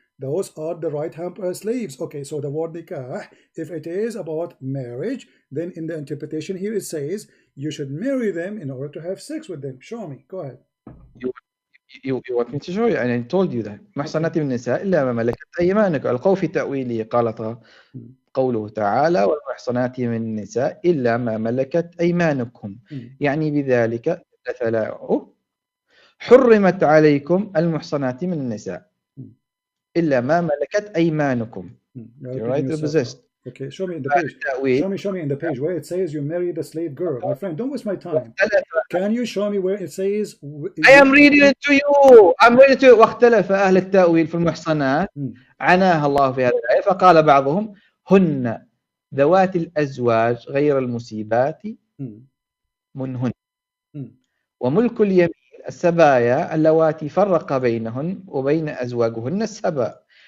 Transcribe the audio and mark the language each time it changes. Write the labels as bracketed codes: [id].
[en] Those are the right hand slaves. Okay, so the word nikah, if it is about marriage, then in the interpretation here it says, you should marry them in order to have sex with them. Show me. Go ahead. You want me to show you? And I told you that [ar] محصنات من النساء إلا ما ملكت أيمانكم. ألقوا في تأويله قال قوله تعالى والمحصنات من النساء إلا ما ملكت أيمانكم. يعني بذلك حرمت عليكم المحصنات من النساء إلا ما ملكت أيمانكم. [en] You're right, possessed. Okay, show me in the page. Show me in the page where it says you marry the slave girl. My friend, don't waste my time. Can you show me where it says? I am reading it to you. I'm reading to you. [ar] واختلف أهل التأويل في المحصنات عناها الله في هذه الآية فقال بعضهم هن ذوات الأزواج غير المصيبات منهن وملك اليمين السبايا اللواتي فرق بينهن وبين أزواجهن السبا.